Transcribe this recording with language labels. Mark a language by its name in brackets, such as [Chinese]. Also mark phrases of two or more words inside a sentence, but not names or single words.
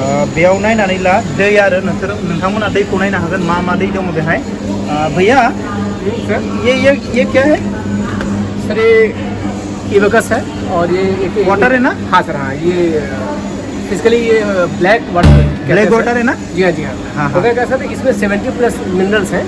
[Bodo] बेयाव नायनानै ला दै आरो नोंथांमोना दैखौ नायनो हागोन मा मा दै दङ बेहाय [Hindi] भैया ये क्या है सर ये इवकस है और ये एक वाटर है ना हाँ सर हाँ ये फिजिकली ये [English] black water [Hindi] है ना जी हाँ जी हाँ हाँ होगा क्या सर इसमें 70+ मिनरल्स हैं